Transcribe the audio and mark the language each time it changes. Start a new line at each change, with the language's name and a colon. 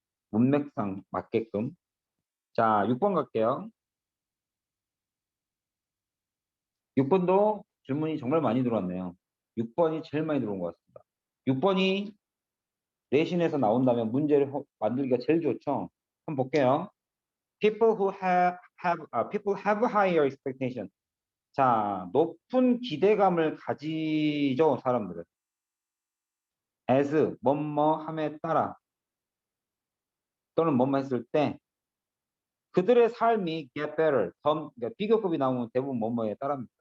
Korean: 문맥상 맞게끔. 자, 6번 갈게요. 6번도 질문이 정말 많이 들어왔네요. 6번이 제일 많이 들어온 것 같습니다. 6번이 내신에서 나온다면 문제를 만들기가 제일 좋죠. 한번 볼게요.
English: People have higher expectation.
Korean: 자, 높은 기대감을 가지죠, 사람들은. as, 뭐뭐 함에 따라 또는 뭐뭐 했을 때 그들의 삶이
English: get better,
Korean: 그러니까 비교급이 나오면 대부분 뭐뭐에 따릅니다.